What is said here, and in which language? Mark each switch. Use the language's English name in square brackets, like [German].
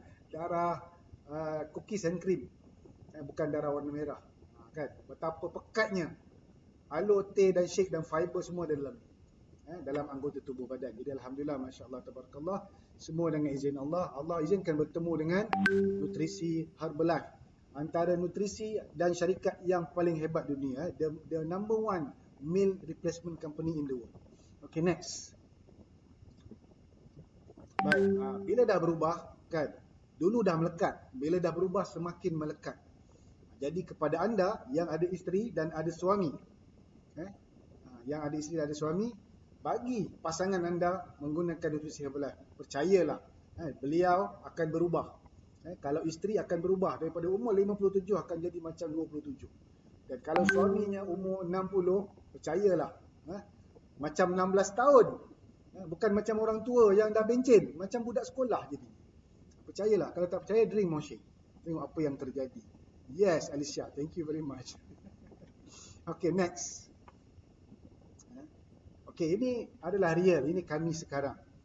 [Malay] Darah cookies and cream. Bukan darah warna merah. Kan, betapa pekatnya alur, teh dan shake dan fiber semua ada dalam anggota tubuh badan. Jadi alhamdulillah, masya-Allah, tabarakallah, semua dengan izin Allah. Allah izinkan bertemu dengan nutrisi Herbalife, antara nutrisi dan syarikat yang paling hebat dunia, [English] the number one meal replacement company in the world. [Malay] Okay, next. Baik, bila dah berubah kan, dulu dah melekat, bila dah berubah semakin melekat. Jadi kepada anda yang ada isteri dan ada suami, yang ada isteri dan ada suami, bagi pasangan anda menggunakan nutrisi Herbalife. Percayalah, beliau akan berubah. Kalau isteri akan berubah daripada umur 57 akan jadi macam 27. Dan kalau suaminya umur 60, percayalah, macam 16 tahun. Bukan macam orang tua yang dah bencin, macam budak sekolah jadi. Percayalah, kalau tak percaya [English] drink more shake. [Malay] Tengok apa yang terjadi. [English] Yes, Alicia, thank you very much. Okay, next. [Malay] Okay, ini adalah real, ini kami sekarang.